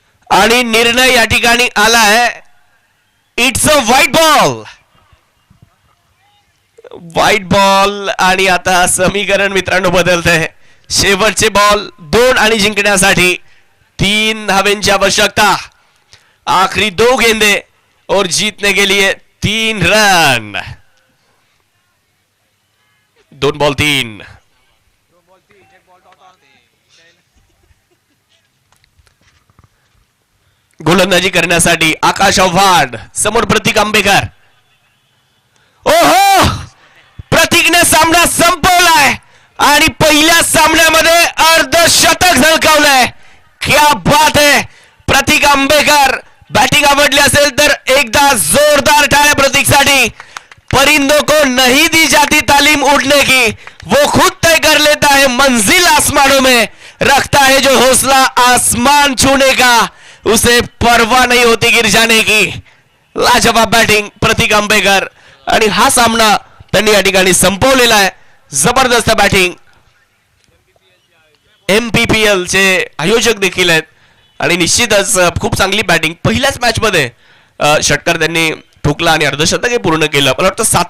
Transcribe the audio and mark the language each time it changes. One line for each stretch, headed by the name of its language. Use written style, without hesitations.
Marathi: आणि निर्णय या ठिकाणी आलाय.
English: It's a white ball.
Marathi: White ball आणि आता समीकरण मित्रांनो बदलतंय. शेवटचे बॉल 2 आणि जिंकण्यासाठी 3 धावेंची आवश्यकता.
Hindi: आखरी 2 गेंदे और जीतने के लिए 3 रन.
Marathi: 2 बॉल 3. गोलंदाजी करण्यासाठी आकाश आव्हाड. समोर प्रतीक आंबेकर. ओहो, प्रतीकने सामना संपवलाय आणि पहिल्या सामन्यामध्ये अर्धशतक झळकावलंय.
Hindi: क्या बात है.
Marathi: प्रतीक आंबेकर. बॅटिंग आवडली असेल तर एकदा जोरदार टाळ्या प्रतीकसाठी.
Hindi: परिंदों को नहीं दी जाती तालीम उड़ने की, वो खुद तय कर लेता है मंजिल आसमानों में, रखता है जो हौसला आसमान छूने का, उसे परवाह नहीं होती गिर जाने की.
Marathi: लाजवाब बॅटिंग प्रतीक आंबेकर आणि हा सामना त्यांनी या ठिकाणी संपवलेला आहे. जबरदस्त बॅटिंग. MPPL चे आयोजक देखील आहेत आणि निश्चितच खूप चांगली बॅटिंग. पहिल्याच मॅच मध्ये षटकार त्यांनी ठोकला आणि अर्धशतक पूर्ण केलं. मला वाटतं 7